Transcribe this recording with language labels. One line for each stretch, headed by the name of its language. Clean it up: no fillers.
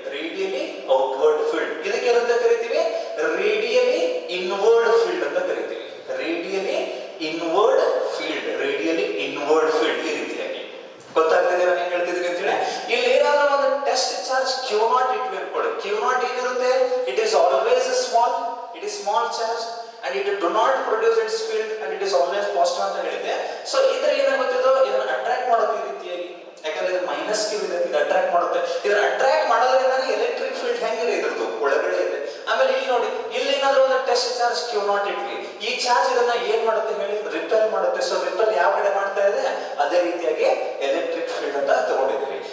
Kannada: Radially outward field. ಇದಕ್ಕೆ ಏನಂತ ಕರಿತೀವಿ? ರೇಡಿಯಲಿ ಇನ್ವರ್ಡ್ ಫೀಲ್ಡ್ ಅಂತ ಕರಿತೀವಿ. Radially inward field. Radially inward field. ಈ ರೀತಿಯಾಗಿ ಗೊತ್ತಾಗ್ತದೆ ನಾನು ಏನ್ ಹೇಳ್ತಿದ್ದೀನಿ ಅಂತ ಹೇಳಿ. ಇಲ್ಲಿ ಏನಾದ್ರೂ ಒಂದು ಟೆಸ್ಟ್ ಚಾರ್ಜ್ ಕ್ಯೂ ನಾಟ್ ಇಟ್ವಿ ಅನ್ಕೊಳ್ಳಿ. ಕ್ಯೂ ನಾಟ್ ಏನಿರುತ್ತೆ?
English: It is always small. It is small charge and it do not produce its field and it is always positive
Kannada: ಅಂತ ಹೇಳಿದೆ. ಸೊ ಇದ್ರ ಏನಾಗುತ್ತಿದೋ ಇದನ್ನ ಅಟ್ರಾಕ್ಟ್ ಮಾಡುತ್ತೆ ಈ ರೀತಿಯಾಗಿ. ಯಾಕಂದ್ರೆ ಇದು ಮೈನಸ್ ಕ್ಯೂ ಇದೆ, ಇದು ಅಟ್ರಾಕ್ಟ್ ಮಾಡುತ್ತೆ. ಇದನ್ನ ಅಟ್ರಾಕ್ಟ್ ಮಾಡೋದ್ರಿಂದ ಎಲೆಕ್ಟ್ರಿಕ್ ಫೀಲ್ಡ್ ಹೆಂಗಿದೆ? ಇದ್ರದ್ದು ಒಳಗಡೆ ಇದೆ. ಆಮೇಲೆ ಇಲ್ಲಿ ನೋಡಿ, ಇಲ್ಲಿ ಏನಾದ್ರೂ ಒಂದು ಟೆಸ್ಟ್ ಚಾರ್ಜ್ ಕ್ಯೂ ನಾಟ್ ಇಟ್ವಿ. ಈ ಚಾರ್ಜ್ ಇದನ್ನ ಏನ್ ಮಾಡುತ್ತೆ ಹೇಳಿ? ರಿಪೆಲ್ ಮಾಡುತ್ತೆ. ಸೊ ರಿಪೆಲ್ ಯಾವ ಕಡೆ ಮಾಡ್ತಾ ಇದೆ? ಅದೇ ರೀತಿಯಾಗಿ ಎಲೆಕ್ಟ್ರಿಕ್ ಫೀಲ್ಡ್ ಅಂತ ತಗೊಂಡಿದ್ದೀವಿ.